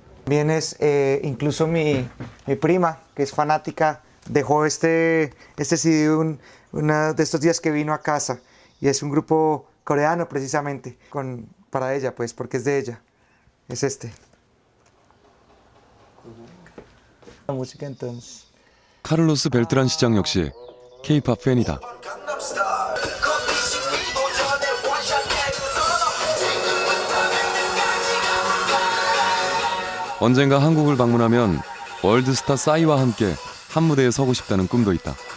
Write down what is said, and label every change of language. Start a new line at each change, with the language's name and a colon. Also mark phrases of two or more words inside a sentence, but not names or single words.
Spanish: También es incluso mi prima que es fanática, dejó este CD uno de estos días que vino a casa y es un grupo coreano precisamente para ella pues porque es de ella, es este. La música entonces.
Korean: 카를로스 벨트란 시장 역시 K-팝 팬이다. 언젠가 한국을 방문하면 월드스타 싸이와 함께 한 무대에 서고 싶다는 꿈도 있다.